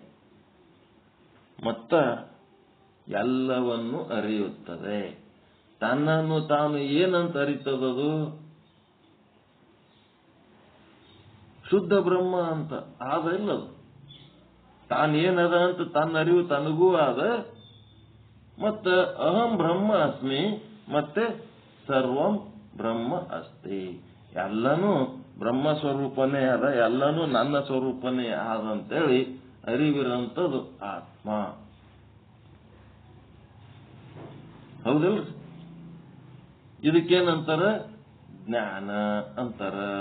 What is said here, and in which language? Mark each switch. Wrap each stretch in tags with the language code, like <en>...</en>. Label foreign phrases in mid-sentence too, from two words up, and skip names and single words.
<kn>ಮತ್ತ ಎಲ್ಲವನ್ನು ಅರಿಯುತ್ತದೆ. ತನ್ನನ್ನು ತಾನು ಏನಂತ ಅರಿತದದು? ಶುದ್ಧ ಬ್ರಹ್ಮ ಅಂತ ಆದ ಇಲ್ಲದು. ತಾನೇನದ ಅಂತ ತನ್ನ ಅರಿವು ತನಗೂ ಆದ, ಮತ್ತ</kn> <sa>अहं ब्रह्म अस्मि,</sa> <kn>ಮತ್ತೆ</kn> <sa>सर्वं ब्रह्म अस्ति,</sa> <kn>ಎಲ್ಲನೂ ಬ್ರಹ್ಮ ಸ್ವರೂಪನೇ ಅದ, ಎಲ್ಲನೂ ನನ್ನ ಸ್ವರೂಪನೇ ಆದಂತೇಳಿ ಅರಿವಿರಂಥದ್ದು ಆತ್ಮ. ಹೌದಲ್ರಿ? ಇದಕ್ಕೇನಂತಾರ? ಜ್ಞಾನ ಅಂತಾರ.</kn>